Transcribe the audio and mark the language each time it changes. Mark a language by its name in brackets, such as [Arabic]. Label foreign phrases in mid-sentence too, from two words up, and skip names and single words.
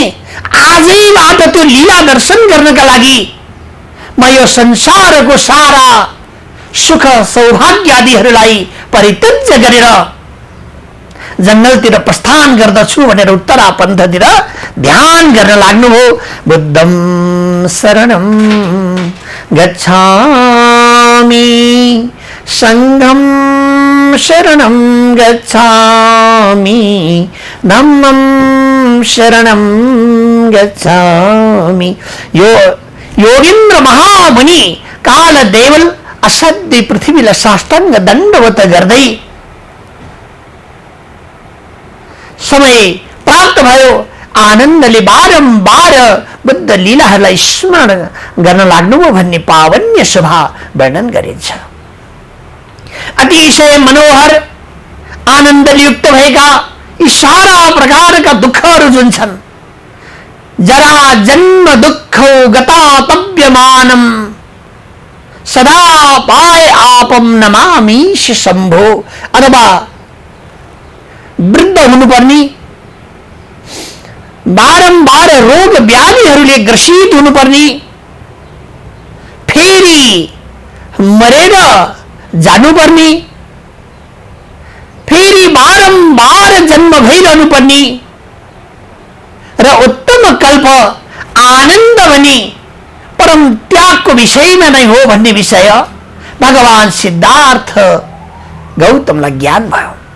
[Nepali] आजैबाट त्यो लीला दर्शन गर्नका लागि म यो संसारको सारा सुख सौभाग्य आदिहरूलाई परित्यज्य गरेर जंगलतिर प्रस्थान गर्दछु भनेर उत्तरापन्थतिर ध्यान गर्न लाग्नुभयो। [Pali] बुद्धं शरणं गच्छामि, संघं शरणं गच्छामि, धम्मं शरणं गच्छामि। [Nepali] योगीन्द्र महामुनि कालदेवल असाध्य पृथ्वीलाई साष्टाङ्ग दण्डवत गर्दै समय प्राप्त भयो। आनन्दले बारम्बार बुद्ध लीलाहरूलाई स्मरण गर्न लाग्नुभयो भन्ने पावन्य शोभा वर्णन गरिन्छ। अतिशय मनोहर आनन्दले युक्त भएका यी सारा प्रकारका दुःखहरू जुन छन्, [Sanskrit] जरा जन्म दुःखौ गतातव्यमानम सदा पाय आपम नमामीश शंभो, [Nepali] अथवा वृद्ध हुनुपर्ने, बारम्बार रोग व्याधिहरूले ग्रसित हुनुपर्ने, फेरि मरेर जानुपर्ने, फेरि बारम्बार जन्म भइरहनु पर्ने र उत्तम कल्प आनन्द भने परम त्यागको विषयमा नै हो भन्ने विषय भगवान सिद्धार्थ गौतमलाई ज्ञान भयो।